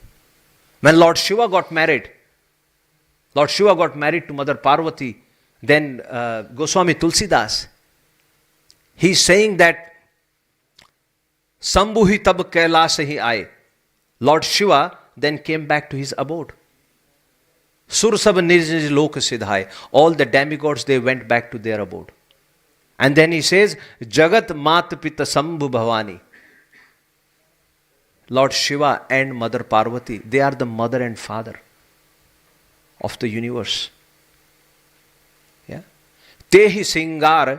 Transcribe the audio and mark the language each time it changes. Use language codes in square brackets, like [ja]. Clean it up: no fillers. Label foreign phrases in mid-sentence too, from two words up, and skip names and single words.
[en] When Lord Shiva got married to Mother Parvati, then Goswami Tulsidas, he's saying that [awa] संभुहि तब कैलास हि आए. [en] Lord Shiva then came back to his abode. [awa] सुर सब निज निज लोक सिधाई. [en] All the demigods, they went back to their abode. And then he says, [awa] जगत मात पिता संभु भवानी. [en] Lord Shiva and Mother Parvati, they are the mother and father of the universe. [awa] Yeah. तेहि सिंगार.